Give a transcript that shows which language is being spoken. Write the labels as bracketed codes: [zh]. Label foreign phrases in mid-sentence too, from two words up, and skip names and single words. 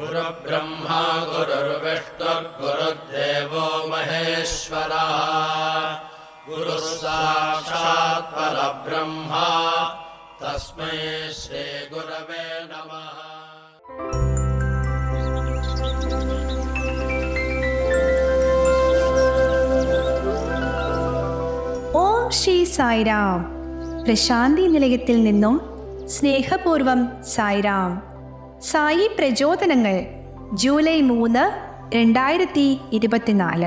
[sa] गुरुर्ब्रह्मा गुरुर्विष्णुर्गुरुर्देवो महेश्वरः गुरुः साक्षात् परब्रह्मा तस्मै श्रीगुरवे नमः। [ml] ഓം ശ്രീ സായിരാം. പ്രശാന്തി നിലയത്തിൽ നിന്നും സ്നേഹപൂർവം സായിരാം. സായി പ്രചോദനങ്ങൾ ജൂലൈ 3, 2024.